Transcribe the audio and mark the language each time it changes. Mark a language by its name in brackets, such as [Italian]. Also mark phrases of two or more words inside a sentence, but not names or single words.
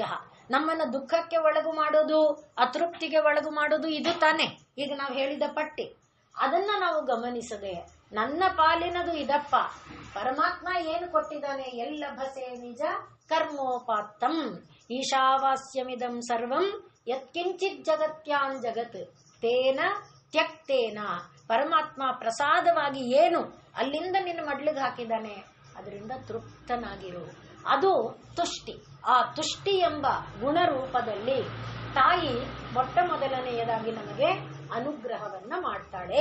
[Kannada] ನಮ್ಮನ್ನ ದುಃಖಕ್ಕೆ ಒಳಗು ಮಾಡೋದು, ಅತೃಪ್ತಿಗೆ ಒಳಗು ಮಾಡೋದು ಇದು ತಾನೆ ಈಗ ನಾವು ಹೇಳಿದ ಪಟ್ಟಿ. ಅದನ್ನ ನಾವು ಗಮನಿಸದೆ ನನ್ನ ಪಾಲಿನದು ಇದಪ್ಪ, ಪರಮಾತ್ಮ ಏನು ಕೊಟ್ಟಿದ್ದಾನೆ, [Sanskrit] ಎಲ್ಲಭಸೆ ನಿಜ ಕರ್ಮೋಪಾತ್ತಂ ಈಶಾವಾಸ್ಯಮಿದಂ ಸರ್ವಂ ಯತ್ಕಿಂಚಿತ್ ಜಗತ್ಯಾನ್ ಜಗತ್ ತೇನ ತ್ಯಕ್ತೇನ. [Kannada] ಪರಮಾತ್ಮ ಪ್ರಸಾದವಾಗಿ ಏನು ಅಲ್ಲಿಂದ ನಿನ್ನ ಮಡ್ಲಿಗೆ ಹಾಕಿದ್ದಾನೆ, ಅದರಿಂದ ತೃಪ್ತನಾಗಿರು. ಅದು ತುಷ್ಟಿ. ಆ ತುಷ್ಟಿ ಎಂಬ ಗುಣರೂಪದಲ್ಲಿ ತಾಯಿ ಮೊಟ್ಟ ಮೊದಲನೆಯದಾಗಿ ನಮಗೆ ಅನುಗ್ರಹವನ್ನ ಮಾಡ್ತಾಳೆ.